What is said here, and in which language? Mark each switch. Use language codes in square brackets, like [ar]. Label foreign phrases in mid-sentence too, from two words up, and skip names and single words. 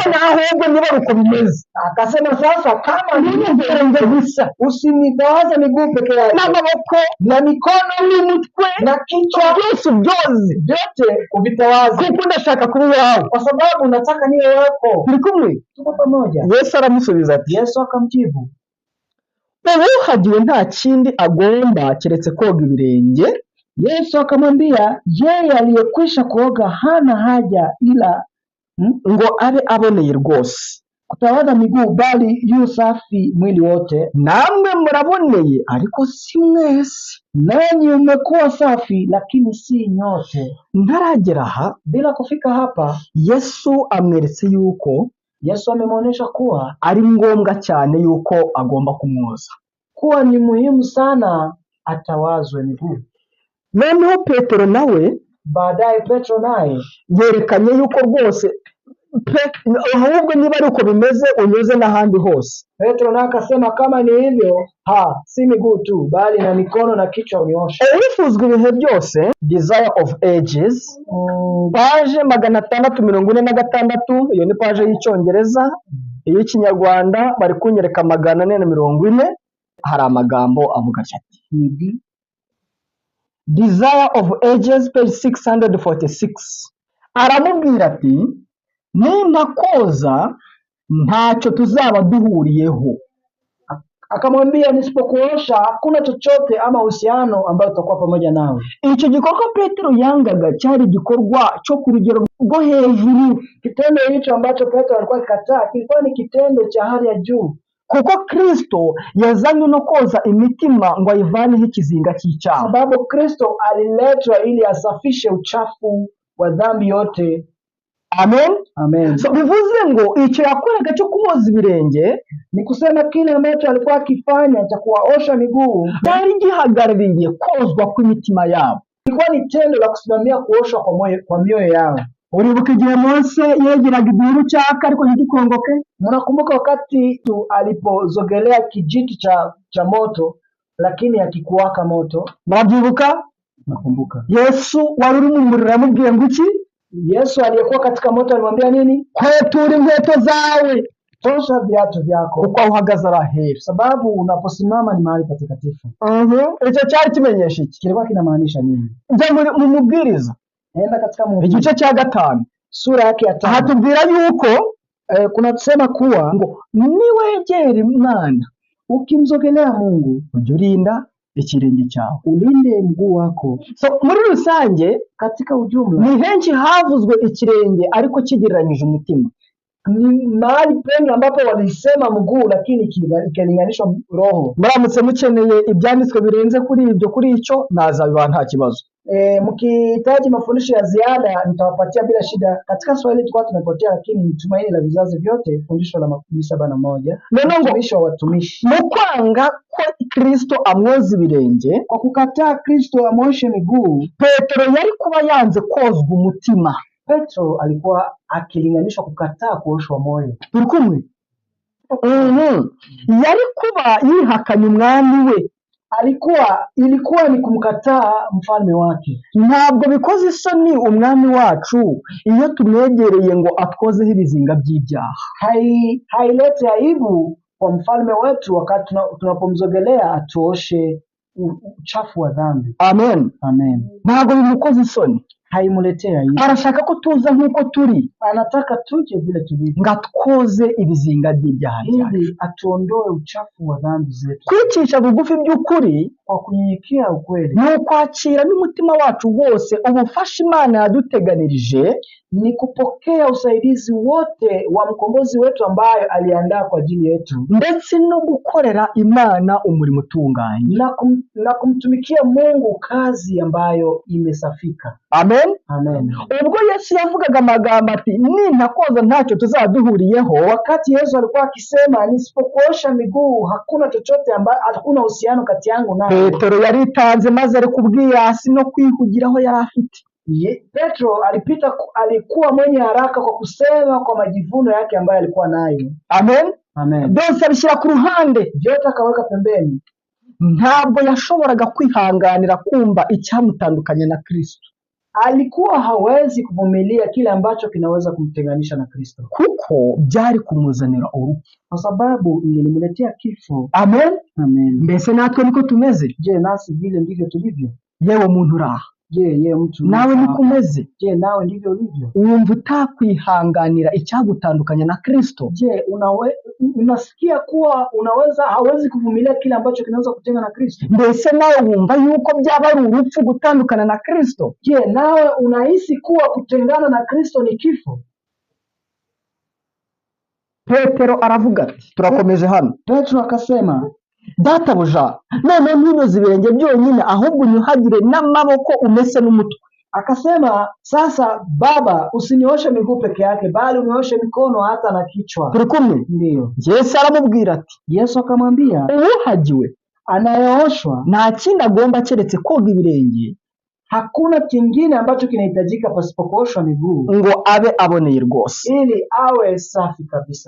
[rw] Atubona ahubwo niba uko bimeze, [sw] akasema, sasa kama [rw] ibirenge gusa, [sw] usinitawaze miguu peke yake, [rw] n'amaboko [sw] na mikono [rw] n'umutwe [sw] na kichwa [rw] byose ubyoze, [sw] vyote uvitawaze, [rw] kuko ndashaka kuba iwawe. [sw] kwa sababu nataka niwe wako. [rw] Turi kumwe? [sw] Tuko pamoja. [rw] Yesu aramusubiza ati, [sw] Yesu akamjibu, [rw] uwuhagiwe nta kindi agomba keretse koga ibirenge. [sw] Yesu akamwambia, yeye aliyekwisha kuoga hana haja ila [rw] ngo abe aboneye rwose [sw] kutawadha miguu, bali yu safi mwili wote. [rw] Namwe muraboneye ariko si mwese, [sw] Nanyi umekuwa safi lakini si nyote. [rw] ntaragera aha. [sw] Bila kufika hapa, [rw] Yesu amweretse yuko [sw] Yesu amemwonyesha kuwa [rw] ari ngombwa cyane yuko agomba kumwoza, [sw] kuwa ni muhimu sana atawazwe miguu. [rw] noneho Petero nawe [sw] Baadaye Petro naye [rw] yerekanye yuko rwose ahubwo niba ari uko bimeze unyoze n'ahandi hose. [sw] Petro naye akasema, kama ni hivyo, si miguu tu bali na mikono na kichwa unioshe. [rw] Wifuzwa ibihe byose, [en] Desire of Ages, [rw] paje 646. Iyo ni paje y'icyongereza. Iy'ikinyarwanda bari kunyereka 440. Hari amagambo avuga ati Desire of Ages, page 646. Aramubwira ati, nintakoza ntacyo tuzaba duhuriyeho. [sw] Akamwambia, nisipokuosha hakuna chochote ama uhusiano ambayo tutakuwa pamoja nawe. [rw] icyo gikorwa Petero yangaga cyari igikorwa cyo ku rugero rwo hejuru, [sw] Kitendo hicho ambacho Petro alikuwa akikataa kilikuwa ni kitendo cha hali ya juu, [rw] kuko Kristo yazanywe no koza imitima ngo ayivaneho ikizinga cy'icyaha. [sw] sababu Kristo aliletwa ili asafishe uchafu wa dhambi yote. Amen. Amen. [rw] So bivuze ngo icyo yakoraga cyo kuboza ibirenge [sw] Ni kusema kile ambacho alikuwa akifanya cha kuwaosha miguu [rw] cyari gihagarariye kozwa kw'imitima yabo. [sw] ilikuwa ni tendo la kusimamia kuoshwa kwa mioyo yao. [rw] Uribuka igihe Mose yegeraga igihuru cyaka ariko ntigikongoke? [sw] Mnakumbuka wakati tu alipozogelea kijiti cha moto lakini hakikuwaka moto? [rw] Murabyibuka? [sw] Nakumbuka. [rw] Yesu wari uri mu muriro yamubwiye ngo iki? [sw] Yesu aliyekuwa katika moto alimwambia nini? [rw] Kwetura inkweto zawe [sw] Tosha viatu vyako, [rw] kuko aho uhagaze arahera. [sw] sababu unaposimama ni mahali patakatifu. [rw] Icyo cyari kimenyesha iki? [sw] Kilikuwa kinamaanisha nini? [rw] Njya mu mubwiriza [sw] Enda katika Mhubiri [rw] igice cya 5 [sw] sura yake ya 5. [rw] hatubwira yuko [sw] Kuna tusema kuwa [rw] ngo niwegera Imana [sw] ukimzogelea Mungu [rw] ujye urinda ikirenge cyawe. [sw] ulinde mguu wako. [rw] So muri rusange [sw] Katika ujumla [rw] ni henshi havuzwe ikirenge ariko kigereranyije umutima. [sw] ni mahali pengi ambapo walisema mguu lakini ikilinganishwa roho. [rw] Muramutse mukeneye ibyanditswe birenze kuri ibyo kuri icyo nazabiba nta kibazo. [sw] Mkihitaji mafundisho ya ziada nitawapatia bila shida. Katika Swahili tulikuwa tumepotea, lakini ni Tumaini la Vizazi Vyote, fundisho la 71, mtumishi wa watumishi. [rw] Mu kwanga ko Kristo amwoza ibirenge, [sw] Kwa kukataa Kristo amwoshe miguu, [rw] Petero yari kuba yanze kozwa umutima. [sw] Petro alikuwa akilinganishwa kukataa kuoshwa moyo. [rw] Turi kumwe? Yari kuba yihakanye umwami we. [sw] Ilikuwa ni kumkataa mfalme wake. [rw] Ntabwo bikoze isoni umwami wacu iyo tumwegereye ngo atwozeho ibizinga by'ibyaha. [sw] Hailete aibu kwa mfalme wetu wakati tunapomzogelea atuoshe uchafu wa dhambi. Amen. Amen. [rw] Ntabwo bimukoze isoni. [sw] Haimuletea aibu. [rw] Arashaka ko tuza nk'uko turi, [sw] Anataka tuje vile tulivyo, [rw] ngo atwoze ibizinga by'ibyaha byacu. [sw] ili atuondoe uchafu wa dhambi zetu. [rw] Kwicisha bugufi by'ukuri [sw] Kwa kunyenyekea ukweli [rw] ni ukwakira n'umutima wacu wose ubufasha Imana yaduteganirije, [sw] ni kupokea usaidizi wote wa mkombozi wetu ambaye aliandaa kwa ajili yetu, [rw] ndetse no gukorera Imana umurimo utunganye. [sw] na kumtumikia Mungu kazi ambayo imesafika. Amen. Amen. [rw] Ubwo Yesu yavugaga amagambo ati nintakoza ntacyo tuzaduhuriyeho, [sw] Wakati Yesu alikuwa akisema nisipokuosha miguu hakuna chochote ambayo, hakuna uhusiano kati yangu nawe, [rw] Petero yaritanze maze ari kubwirasi no kwihugiraho yari afite. [sw] Petro alikuwa mwenye haraka kwa kusema kwa majivuno yake ambayo alikuwa nayo. Amen. Amen. [rw] Byose abishyira ku ruhande, [sw] Vyote akaweka pembeni. [rw] ntabwo yashoboraga kwihanganira kumva icyamutandukanya na Kristo, [sw] Alikuwa hawezi kuvumilia kile ambacho kinaweza kumtenganisha na Kristo, [rw] kuko byari kumuzanira urupfu. [sw] kwa sababu ingelimletea kifo. Amen. Amen. [rw] Mbese natwe niko tumeze? [sw] Je, nasi vile ndivyo tulivyo? [rw] Yewe muntu uraha, [sw] Je, mtu [rw] nawe niko umeze? [sw] Je, nawe ndivyo ulivyo? [rw] Wumva utakwihanganira icyagutandukanya na Kristo? [sw] Je, unasikia kuwa hawezi kuvumilia kile ambacho kinaweza kutenga na Kristo? [rw] Mbese nawe wumva yuko byaba ari urupfu gutandukana na Kristo? [sw] Je, nawe unahisi kuwa kutengana na Kristo ni kifo? [rw] Petero aravuga ati, turakomeje hano. [sw] Petro akasema, [rw] Databuja, none ntunyoze ibirenge byonyine, ahubwo unyuhagire n'amaboko umese n'umutwe. [sw] Akasema, sasa Baba, usinioshe miguu peke yake, bali unioshe mikono hata na kichwa. [rw] Turi kumwe? [sw] Ndiyo. [rw] Yesu aramubwira ati, [sw] Yesu akamwambia, [rw] uwuhagiwe [sw] anayeoshwa [rw] nta kindi agomba keretse koga ibirenge, [sw] hakuna kingine ambacho kinahitajika pasipo kuoshwa miguu, [rw] ngo abe aboneye rwose. [sw] ili awe safi kabisa.